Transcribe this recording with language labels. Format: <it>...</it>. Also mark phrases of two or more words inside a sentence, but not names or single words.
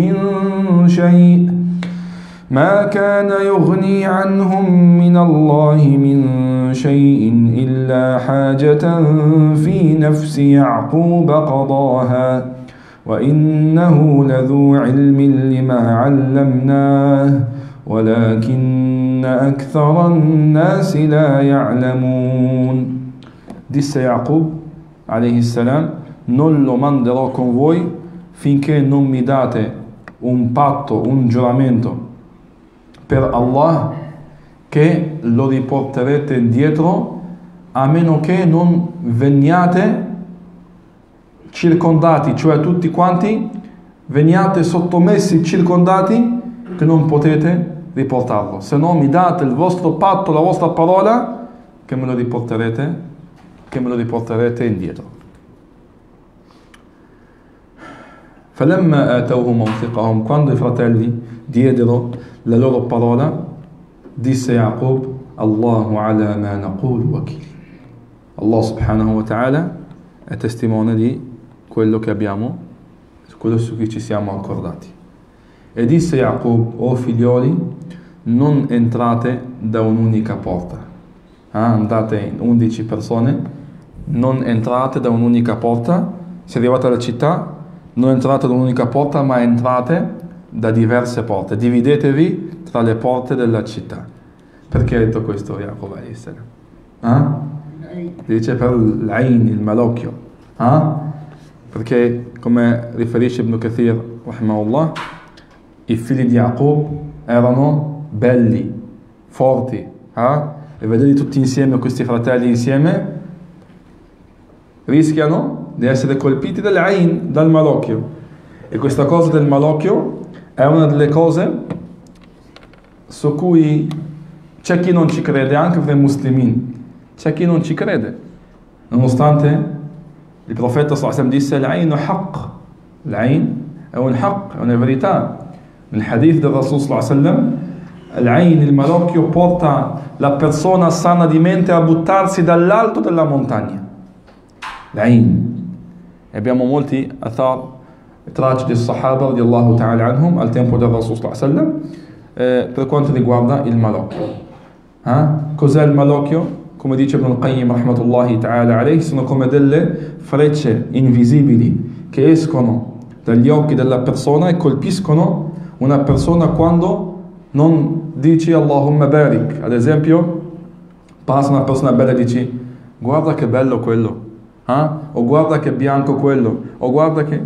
<ar>من شيء إلا حاجة في نفس يعقوب قضاها وإنه لذو علم لما علمناه ولكن أكثر الناس لا يعلمون.</ar> <it>Disse Yaqub</it> <ar>عليه السلام:</ar> <it>non lo manderò con voi finché non mi date un patto, un giuramento per Allah che lo riporterete indietro, a meno che non veniate circondati, cioè tutti quanti veniate sottomessi, circondati, che non potete riportarlo. Se no mi date il vostro patto, la vostra parola, che me lo riporterete indietro.</it> <ar>فَلَمَّا آتَوْهُ مَوْثِقَهُمْ,</ar> <it>quando i fratelli diedero la loro parola, disse Yaqub:</it> <ar>الله على ما نقول وكيل.</ar> <it>Allah</it> <ar>سبحانه وتعالى</ar> <it>è testimone di quello che abbiamo, quello su cui ci siamo accordati. E disse Yaqub: o figlioli, non entrate da un'unica porta, andate in 11 persone non entrate da un'unica porta, se arrivate alla città, non entrate da un'unica porta, ma entrate da diverse porte, dividetevi tra le porte della città. Perché ha detto questo Yaqub</it> <ar>عليه السلام?</ar> <it>Dice per l'ain, il malocchio. Perché, come riferisce Ibn Kathir, rahimahullah, i figli di Yaqub erano belli, forti, e vederli tutti insieme, questi fratelli insieme, rischiano di essere colpiti dall'ain, dal malocchio. E questa cosa del malocchio è una delle cose su cui c'è chi non ci crede, anche fra i muslimin. C'è chi non ci crede, nonostante il profeta</it> <ar>صلى الله عليه وسلم</ar> <it>disse l'ain haqq, l'ain è un haqq, è una verità. Nel hadith del Rasul</it> <ar>صلى الله عليه وسلم,</ar> <it>l'ain, il malocchio, porta la persona sana di mente a buttarsi dall'alto della montagna. L'ain. E abbiamo molti athar tragici dei Sahaba</it> <ar>رضي الله تعالى عنهم</ar> <it>al tempo del Rasul</it> <ar>صلى الله عليه وسلم</ar> <it>per quanto riguarda il malocchio. Cos'è il malocchio? Come dice Ibn al-Qayyim</it> <ar>رحمة الله تعالى عليه,</ar> <it>sono come delle frecce invisibili che escono dagli occhi della persona e colpiscono una persona quando non dici</it> <ar>اللهم بارك.</ar> <it>Ad esempio, passa una persona bella e dici guarda che bello quello, o guarda che bianco quello, o guarda che...</it>